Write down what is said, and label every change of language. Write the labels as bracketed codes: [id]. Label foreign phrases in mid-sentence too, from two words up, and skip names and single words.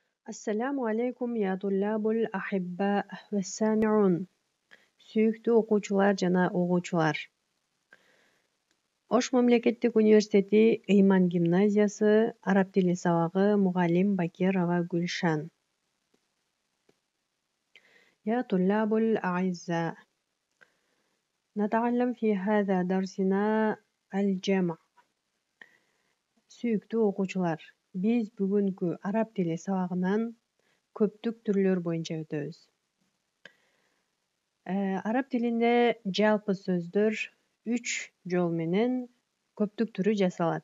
[ar] السلام عليكم يا طلاب الأحباء والسامعون. [ky] Сүйүктүү окуучулар жана угуучулар. Ош мамлекеттик университети Ыйман гимназиясы араб тили сабагы мугалим Бакирова Гүлшан. [ar] يا طلاب الأعزاء، نتعلم في هذا درسنا الجمع. [ky] Сүйүктүү окуучулар, биз бүгүнкү араб тили сабагынан көптүк түрлөр боюнча өтөбүз. Араб тилинде жалпы сөздөр 3 жол менен көптүк түрү жасалат.